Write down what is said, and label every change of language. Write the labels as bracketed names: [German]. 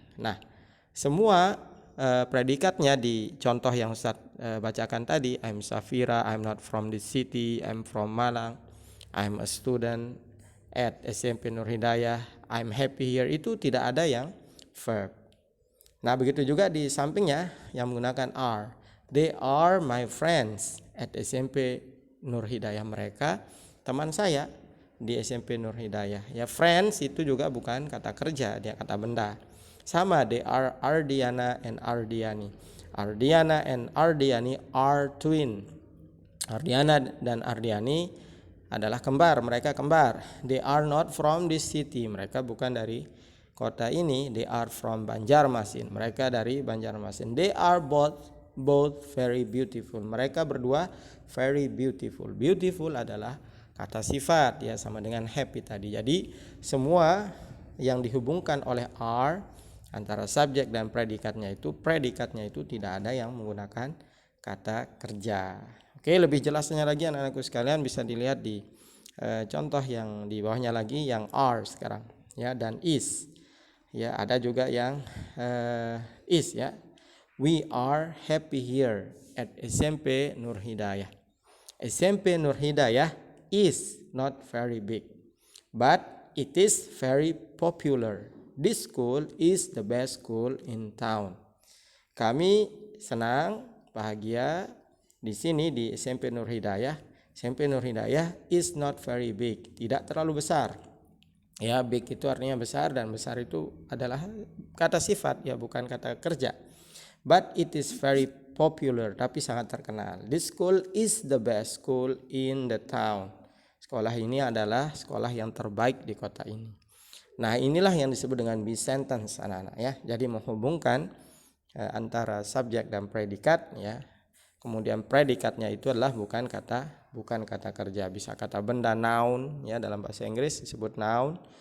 [Indonesian] Nah, semua predikatnya di contoh yang Ustaz bacakan tadi, [English] I'm Safira, I'm not from the city, I'm from Malang, I'm a student at SMP Nur Hidayah, I'm happy here, [Indonesian] itu tidak ada yang [English] verb. [Indonesian] Nah, begitu juga di sampingnya yang menggunakan [English] are. They are my friends at SMP Nur Hidayah. [Indonesian] Mereka teman saya di SMP Nur Hidayah. Ya, friends itu juga bukan kata kerja, dia kata benda. [English] Sama, they are Ardiana and Ardiani. Ardiana and Ardiani are twin. [Indonesian] Ardiana dan Ardiani adalah kembar, mereka kembar. [English] They are not from this city, [Indonesian] mereka bukan dari kota ini. [English] They are from Banjarmasin, [Indonesian] mereka dari [English] Banjarmasin. They are both very beautiful, [Indonesian] mereka berdua [English] very beautiful. [Indonesian] Beautiful adalah kata sifat, ya, sama dengan happy tadi. Jadi semua yang dihubungkan oleh are antara subjek dan predikatnya itu tidak ada yang menggunakan kata kerja. Oke, lebih jelasnya lagi anak-anakku sekalian bisa dilihat di contoh yang di bawahnya lagi, yang are sekarang, ya, dan is. Ya, ada juga yang [English] is, ya. We are happy here at SMP Nur Hidayah. SMP Nur Hidayah is not very big, but it is very popular. This school is the best school in town. [Indonesian] Kami senang, bahagia di sini di SMP Nur Hidayah. [English] SMP Nur Hidayah is not very big, [Indonesian] tidak terlalu besar. Ya, big itu artinya besar, dan besar itu adalah kata sifat, ya, bukan kata kerja. [English] But it is very popular, [Indonesian] tapi sangat terkenal. [English] This school is the best school in the town. [Indonesian] Sekolah ini adalah sekolah yang terbaik di kota ini. Nah, inilah yang disebut dengan be sentence, anak-anak, ya. Jadi menghubungkan antara subjek dan predikat, ya. Kemudian predikatnya itu adalah bukan kata kerja, bisa kata benda, noun, ya, dalam bahasa Inggris disebut noun.